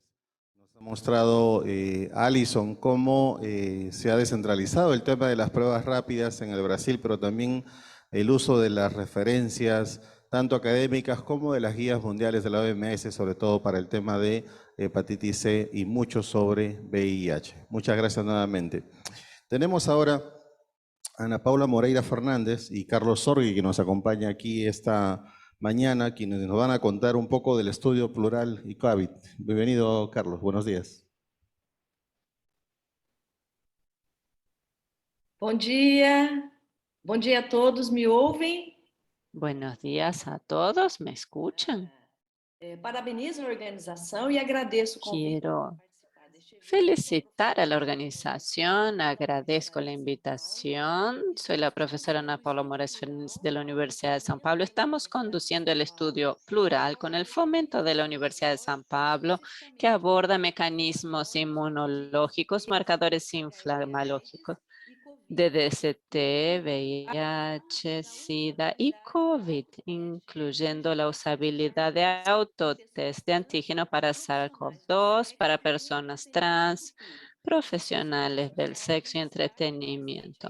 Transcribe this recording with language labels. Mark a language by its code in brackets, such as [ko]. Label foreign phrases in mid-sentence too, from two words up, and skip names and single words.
[es] Nos ha mostrado Alison cómo se ha descentralizado el tema de las pruebas rápidas en el Brasil, pero también el uso de las referencias, tanto académicas como de las guías mundiales de la OMS, sobre todo para el tema de hepatitis C y mucho sobre VIH. Muchas gracias nuevamente. Tenemos ahora a Ana Paula Moreira Fernández y Carlos Sorgui, que nos acompaña aquí esta mañana, quienes nos van a contar un poco del estudio plural y COVID. Bienvenido, Carlos. Buenos días. [pt] Bom dia a todos, me ouvem? [es] Buenos días a todos, ¿me escuchan? [pt] Parabenizo a organização e agradeço o convite. [es] Quiero felicitar a la organización, agradezco la invitación. Soy la profesora Ana Paula Moraes Fernández de la Universidad de San Pablo. Estamos conduciendo el estudio plural con el fomento de la Universidad de San Pablo, que aborda mecanismos inmunológicos, marcadores inflamológicos de DST, VIH, SIDA y COVID, incluyendo la usabilidad de autotest de antígeno para SARS-CoV-2, para personas trans, profesionales del sexo y entretenimiento.